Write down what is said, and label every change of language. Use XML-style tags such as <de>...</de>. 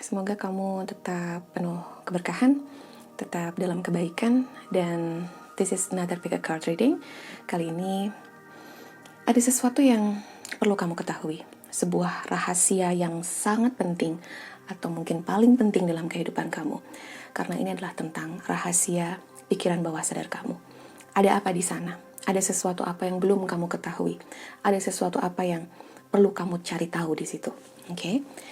<id>Semoga kamu tetap penuh keberkahan, tetap dalam kebaikan.</id> <en>Dan this is another pick a card reading.</en> <id>Kali ini ada sesuatu yang perlu kamu ketahui. Sebuah rahasia yang sangat penting atau mungkin paling penting dalam kehidupan kamu. Karena ini adalah tentang rahasia pikiran bawah sadar kamu. Ada apa di sana? Ada sesuatu apa yang belum kamu ketahui? Ada sesuatu apa yang perlu kamu cari tahu di situ? Oke.</id>